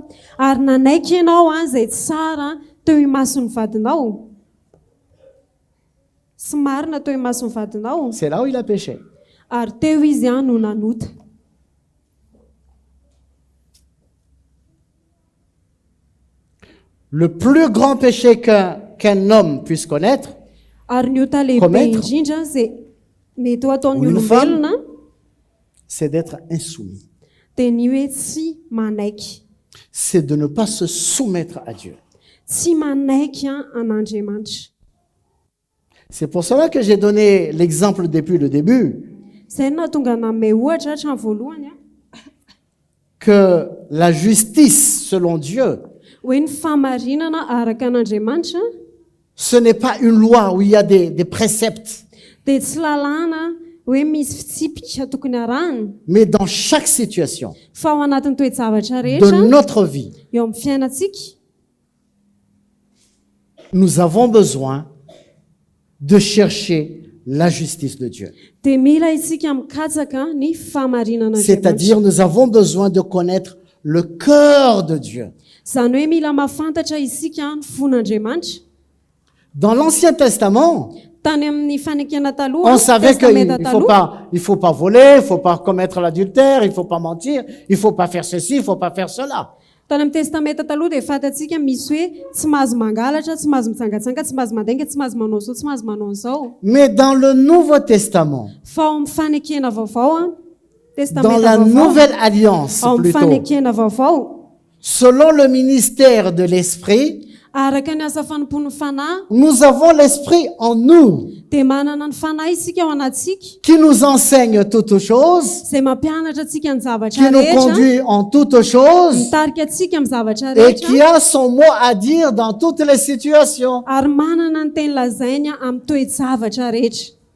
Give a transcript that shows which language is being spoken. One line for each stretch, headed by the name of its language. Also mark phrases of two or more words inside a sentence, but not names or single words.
Malagasy: Ary nanaiky ianao izay tsara teo imason'ny vadinao. Sy marina teo imason'ny vadinao.
French: C'est là où il a péché.
Malagasy: Ary teo izy no nanota.
French: Le plus grand péché qu'un homme puisse connaître,
Malagasy: Ary ny ota lehibe
French: Commettre.
Malagasy: indrindra izay mety ho ataon'ny
French: Ou une
Malagasy: olombelona
French: c'est d'être insoumis.
Malagasy: dia ny hoe tsy manaiky.
French: C'est de ne pas se soumettre à Dieu.
Malagasy: Tsy manaiky an'Andriamanitra.
French: C'est pour cela que j'ai donné l'exemple depuis le début.
Malagasy: Izay no nahatonga nanome ohatra hatramin'ny voalohany.
French: que la justice selon Dieu,
Malagasy: hoe ny famarinana araka an'Andriamanitra
French: ce n'est pas une loi où il y a des préceptes,
Malagasy: dia tsy lalàna hoe misy fitsipika tokony arahana,
French: mais dans chaque situation
Malagasy: fa ao anatin'ny toe-javatra
French: de
Malagasy: rehetra
French: notre vie,
Malagasy: eo amin'ny fiainantsika
French: nous avons besoin de chercher la justice de Dieu.
Malagasy: dia mila isika mikatsaka ny famarinana
French: C'est-à-dire, nous avons besoin de connaître le cœur de Dieu.
Malagasy: izany hoe mila mahafantatra isika ny fon'Andriamanitra.
French: Dans l'Ancien Testament,
Malagasy: Tany amin'ny fanekena taloha,
French: on savait
Malagasy: testamenta
French: qu'il
Malagasy: taloha,
French: ne faut pas voler, il ne faut pas commettre l'adultère, il ne faut pas mentir, il ne faut pas faire ceci, il ne faut pas faire cela.
Malagasy: tany amin'ny testamenta taloha dia fantatsika misy hoe tsy mahazo mangalatra, tsy mahazo mitsangatsanga, tsy mahazo mandenga, tsy mahazo manao zao, tsy mahazo manao an'izao.
French: Mais dans le Nouveau Testament,
Malagasy: Fa ao amin'ny fanekena vaovao,
French: dans
Malagasy: testamenta
French: la
Malagasy: vaovao,
French: Nouvelle Alliance
Malagasy: ao amin'ny
French: plutôt,
Malagasy: fanekena vaovao,
French: selon le ministère de l'Esprit,
Malagasy: araka ny asa fanompon'ny fanahy,
French: nous avons l'Esprit en nous
Malagasy: dia manana ny fanahy isika ao anatsika,
French: qui nous enseigne toutes choses,
Malagasy: izay mampianatra atsika ny
French: qui
Malagasy: zavatra
French: nous
Malagasy: rehetra,
French: conduit en toutes choses
Malagasy: mitarika atsika amin'ny zavatra
French: et qui
Malagasy: rehetra,
French: a son mot à dire dans toutes les situations.
Malagasy: ary manana ny teny lazainy amin'ny toe-javatra rehetra.